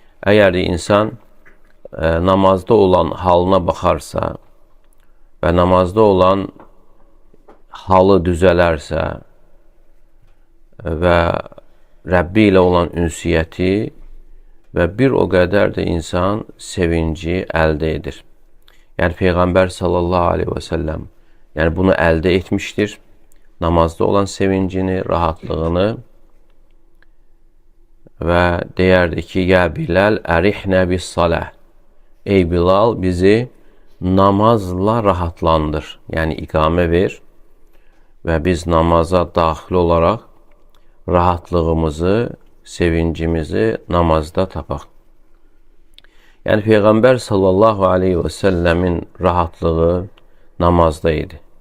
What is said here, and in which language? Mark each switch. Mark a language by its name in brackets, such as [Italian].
[Azerbaijani] Əgər insan namazda olan halına baxarsa və namazda olan halı düzələrsə və Rəbbi ilə olan ünsiyyəti və bir o qədər də insan sevinci əldə edir. Yəni Peyğəmbər sallallahu aleyhi və səlləm bunu əldə etmişdir. Namazda olan sevincini, rahatlığını və deyərdi ki, [Arabic] ya Bilal ərihnə bis salah. [Azerbaijani] Ey Bilal, bizi namazla rahatlandır. Yəni iqamə ver və biz namaza daxil olaraq rahatlığımızı, sevincimizi namazda tapaq. Yəni Peyğəmbər sallallahu aleyhi və səlləmin rahatlığı namazda idi.